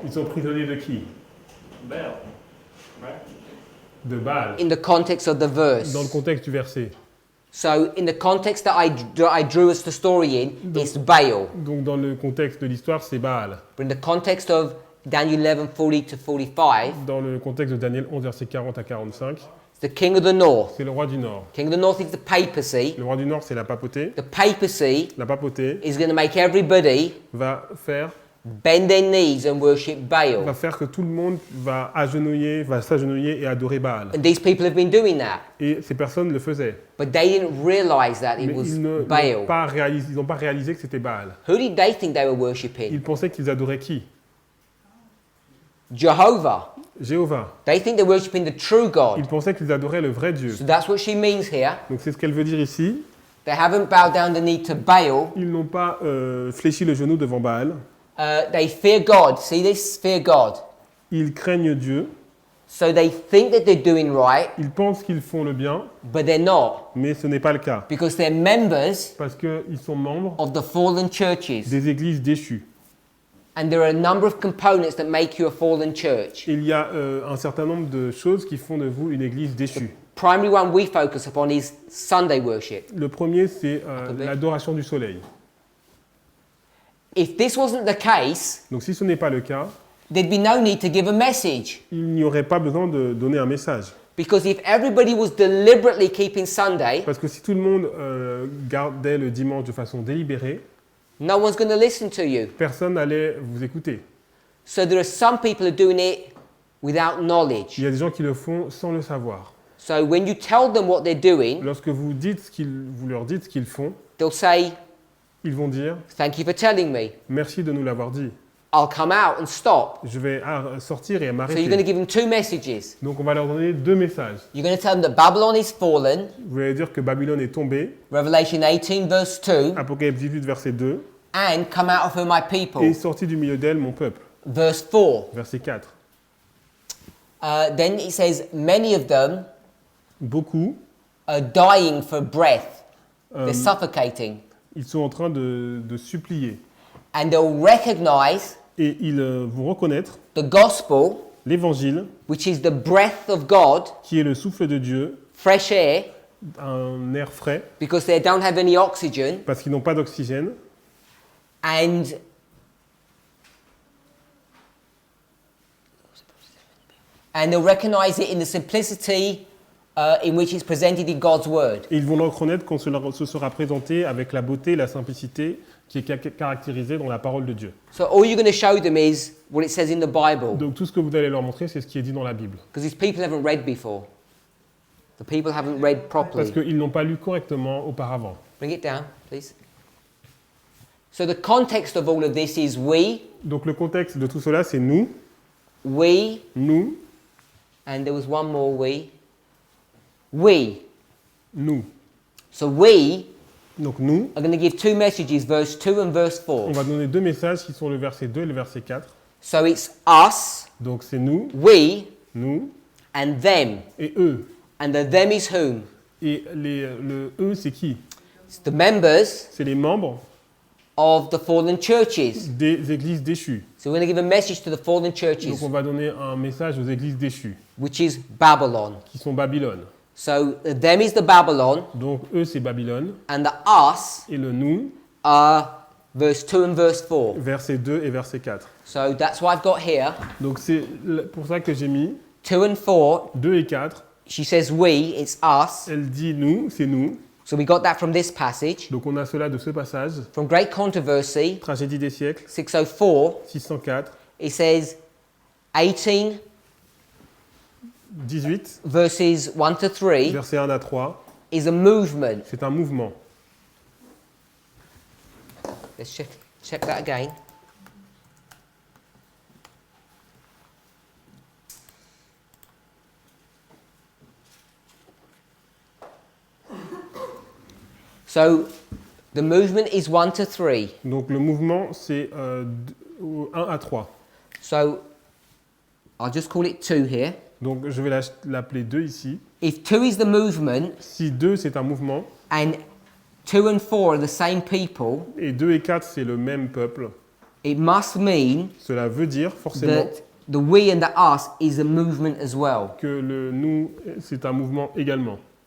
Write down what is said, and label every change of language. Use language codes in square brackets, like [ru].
[fr] Ils sont prisonniers de qui? [en] Baal, right? [fr] De Baal. [en] In the context of the verse. [fr] Dans le contexte du verset. [en] So in the context that I drew us the story in, it's Baal. [fr] Donc dans le contexte de l'histoire, c'est Baal. [en] But in the context of Daniel 11:40 to 45, [fr] Dans le contexte de Daniel 11, verset 40 à 45, [en] it's the king of the north. [fr] c'est le roi du Nord. [en] King of the north is the papacy. [fr] Le roi du Nord, c'est la papauté. [en] The papacy [fr] La papauté [en] is going to make everybody [fr] va faire [en] bend their knees and worship Baal. [fr] que tout le monde va s'agenouiller et adorer Baal. [en] And these people have been doing that. [fr] Et ces personnes le faisaient. [en] But they didn't realize that it [fr] Mais [en] was [fr] ils n'ont [en] Baal. [fr] pas réalisé que c'était Baal. [en] Who did they think they were worshipping? [fr] Ils pensaient qu'ils adoraient qui? [en] Jehovah. [fr] Jéhovah. [en] They think they're worshipping the true God. [fr] Ils pensaient qu'ils adoraient le vrai Dieu. [en] So that's what she means here. [fr] Donc c'est ce qu'elle veut dire ici. [en] They haven't bowed down the knee to Baal. [fr] Ils n'ont pas fléchi le genou devant Baal. [en] They fear God. See this? Fear God. [fr] Ils craignent Dieu. [en] So they think that they're doing right, [fr] Ils pensent qu'ils font le bien, [en] but they're not. [fr] mais ce n'est pas le cas. [en] Because they're members [fr] Parce qu'ils sont membres [en] of the fallen churches. [fr] des églises déchues. [en] And there are a number of components that make you a fallen church. [fr] Il y a un certain nombre de choses qui font de vous une église déchue. [en] Primary one we focus upon is Sunday worship. [fr] Le premier, c'est Attendez. l'adoration du soleil. [en] If this wasn't the case, [fr] Donc si ce n'est pas le cas, [en] there'd be no need to give a message. [fr] il n'y aurait pas besoin de donner un message. [en] Because if everybody was deliberately keeping Sunday, [fr] Parce que si tout le monde gardait le dimanche de façon délibérée, [en] No one's going to listen to you. [fr] Personne n'allait vous écouter. [en] So there are some people who are doing it without [fr] Il [en] knowledge. [fr] y a des gens qui le font sans le savoir. [en] So when you tell them what they're doing, [fr] Lorsque vous leur dites ce qu'ils font, [en] they'll say, [fr] ils vont dire [en] thank you for telling me. [fr] « Merci de nous l'avoir dit. [en] I'll come out and stop. [fr] Je vais sortir et [en] So you're going to [fr] m'arrêter. [en] give them two messages. » [fr] Donc on va leur donner 2 messages. [en] You're going to tell them that Babylon is fallen, [fr] Vous allez dire que Babylone est tombée, [en] Revelation 18 verse 2, [fr] Apocalypse 18, verset 2, [en] and come out of her my [fr] et [en] people, [fr] sorti du milieu d'elle mon peuple, [en] verse 4. [fr] verset 4. [en] Then it says, many of them [fr] Beaucoup, [en] are dying for breath. euh, They're suffocating. [fr] ils sont en train de supplier. [en] And they'll recognize [fr] Et ils vont reconnaître [en] the gospel, [fr] l'évangile, [en] which is the breath of God, [fr] qui est le souffle de Dieu, [en] fresh air, [fr] un air frais, [en] because they don't have any oxygen, [fr] parce qu'ils n'ont pas d'oxygène, [en] and they'll recognize it in the simplicity in which it's presented in God's word. [fr] et ils vont le reconnaître quand ce sera présenté avec la beauté et la simplicité qui est caractérisée dans la parole de Dieu. [en] So all you're going to show them is what it says in the Bible, [fr] Donc tout ce que vous allez leur montrer, c'est ce qui est dit dans la Bible. [en] because these people haven't read before. The people haven't read [fr] Parce [en] properly. [fr] qu'ils n'ont pas lu correctement auparavant. [en] Bring it down, please. So the context of all of this is we, [fr] Donc le contexte de tout cela, c'est nous, [en] and there was one more we. [fr] nous. [en] So we [fr] Donc nous, [en] are going to give two messages, verse 2 and verse 4. [fr] on va donner 2 messages qui sont le verset 2 et le verset 4. [en] So it's us, [fr] Donc c'est nous, [en] we, and them. [fr] et eux. [en] And the them is whom? [fr] Et le eux, c'est qui? [en] It's the members [fr] C'est les membres [en] of the fallen churches. [fr] des églises déchues. [en] So we're going to give a message to the fallen [fr] Donc [en] churches, [fr] on va donner un message aux églises déchues, [en] which is Babylon. [fr] qui sont Babylone. [en] So the them is the Babylon, [fr] Donc eux, c'est Babylone. [en] and the us [fr] Et le nous, [en] are verse 2 and verse 4. [fr] verset 2 et verset 4. [en] So that's what I've got here. [fr] Donc c'est pour ça que j'ai mis [en] 2 and 4, [fr] 2 et 4. [en] she says we, it's us. [fr] Elle dit nous, c'est nous. [en] So we got that from this passage. [fr] Donc on a cela de ce passage. [en] From Great Controversy, [fr] Tragédie des siècles, 604, 604, [en] it says 18 [fr] 18, [en] verses 1 to 3 [fr] verset 1 à 3. [en] is a movement. [fr] C'est un mouvement. [en] Let's check that again. So the movement is 1 to 3. [fr] Donc le mouvement, c'est 1 à 3. [en] So I'll just call it 2 here. [fr] Donc je vais l'appeler 2 ici. [en] If 2 is the movement [fr] Si 2 c'est un mouvement, [en] and 2 and 4 are the same people, [fr] et 2 et 4 c'est le même peuple, [en] it must mean [fr] cela veut dire forcément [en] that the we and the us is a movement as well. [fr] que le nous c'est un mouvement également.